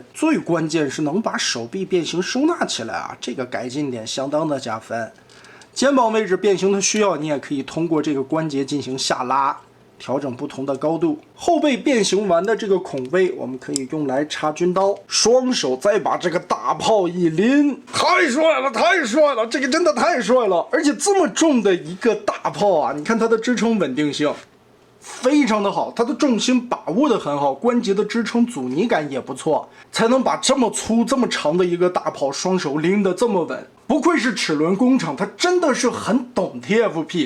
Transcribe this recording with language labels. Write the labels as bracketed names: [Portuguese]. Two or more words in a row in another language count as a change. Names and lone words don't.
[Chinese] 最關鍵是能把手臂變形收納起來啊，這個改進點相當的加分。肩膀位置變形的需要，你也可以通過這個關節進行下拉，調整不同的高度。後背變形完的這個孔位，我們可以用來插軍刀。雙手再把這個大炮一拎，太帥了，太帥了！這個真的太帥了，而且這麼重的一個大炮啊，你看它的支撐穩定性非常的好，它的重心把握的很好，關節的支撐阻尼感也不錯，才能把這麼粗這麼長的一個大炮雙手拎得這麼穩。不愧是齒輪工廠，他真的是很懂 TFP。